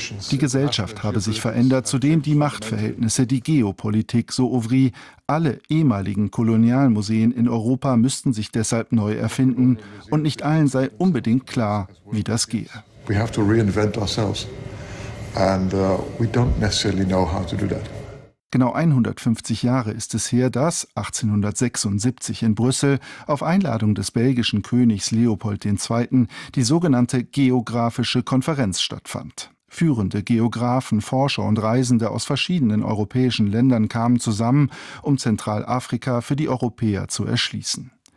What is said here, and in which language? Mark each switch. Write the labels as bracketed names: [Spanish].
[German] Die Gesellschaft habe sich verändert, zudem die Machtverhältnisse, die Geopolitik, so Ouvry. Alle ehemaligen Kolonialmuseen in Europa müssten sich deshalb neu erfinden. Und nicht allen sei unbedingt klar, wie das gehe. [English] We have to reinvent ourselves. And we don't necessarily know how to do that. [German] Genau 150 Jahre ist es her, dass 1876 in Brüssel auf Einladung des belgischen Königs Leopold II. Die sogenannte Geografische Konferenz stattfand. Führende Geografen, Forscher und Reisende aus verschiedenen europäischen Ländern kamen zusammen, um Zentralafrika für die Europäer zu erschließen.